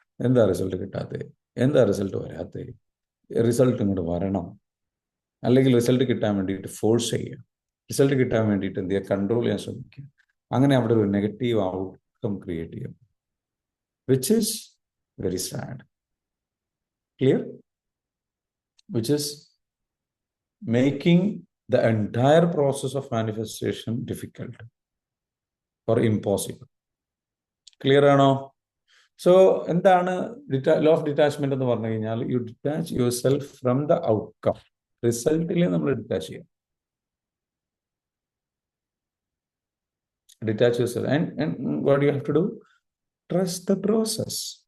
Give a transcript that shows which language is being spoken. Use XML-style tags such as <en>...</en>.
<ml>എന്താ റിസൾട്ട് കിട്ടാത്തത്? എന്താ റിസൾട്ട് വരാത്തത്? റിസൾട്ട് ഇങ്ങോട്ട് വരണം, അല്ലെങ്കിൽ റിസൾട്ട് കിട്ടാൻ വേണ്ടിയിട്ട് ഫോഴ്സ് ചെയ്യുക, റിസൾട്ട് കിട്ടാൻ വേണ്ടിയിട്ട് എന്ത് ചെയ്യുക? കൺട്രോൾ ചെയ്യാൻ ശ്രമിക്കുക. അങ്ങനെ അവിടെ ഒരു നെഗറ്റീവ് ഔട്ട്കം ക്രിയേറ്റ് ചെയ്യും,</ml> <en>Which is very sad. Clear? Which is making the entire process of manifestation difficult or impossible.</en> <ml>Clear ആണോ?</ml> <en>so</en> <ml>എന്താണ് ലോ ഓഫ് ഡിറ്റാച്ച്മെന്റ് എന്ന് പറഞ്ഞു കഴിഞ്ഞാൽ</ml> <en>You detach yourself from the outcome.</en> <ml>റിസൾട്ടിൽ നമ്മൾ detach ചെയ്യാം.</ml> <en>Detach yourself and what you have to do? Trust the process.</en>